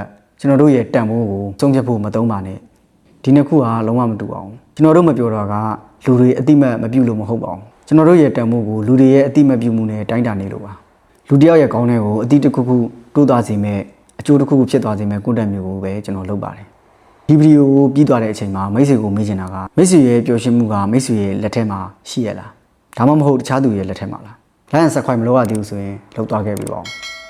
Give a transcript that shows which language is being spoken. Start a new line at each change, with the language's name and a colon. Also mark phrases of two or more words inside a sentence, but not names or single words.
Burmese: ကျွန်တော်တို့ရဲ့တန်ဖိုးကိုဆုံးဖြတ်ဖို့မသုံးပါနဲ့ဒီနှစ်ခုဟာလုံးဝမတူအောင်ကျွန်တော်တို့မပြောတော့ကလူတွေအတိမတ်မပြုလို့မဟုတ်ပါဘူးကျွန်တော်တို့ရဲ့တန်ဖိုးကိုလူတွေရဲ့အတိမတ်ပြုမှုနဲ့တိုင်းတာနေလို့ပါလူတယောက်ရဲ့ခေါင်းထဲကိုအတိတစ်ခုခုတိုးသွားစေမဲ့အကျိုးတစ်ခုခုဖြစ်သွားစေမဲ့ content မျိုးကိုပဲကျွန်တော်လုပ်ပါတယ်ဒီဗီဒီယိုကိုပြီးသွားတဲ့အချိန်မှာမိတ်ဆွေကိုမေးချင်တာကမိတ်ဆွေရဲ့ပျော်ရွှင်မှုကမိတ်ဆွေရဲ့လက်ထဲမှာရှိရလားဒါမှမဟုတ်တခြားသူရဲ့လက်ထဲမှာလား
English: like and subscribe
Burmese: မလုပ်ရသေးဘူးဆိုရင်လုပ်သွားခဲ့ပြီပါဦး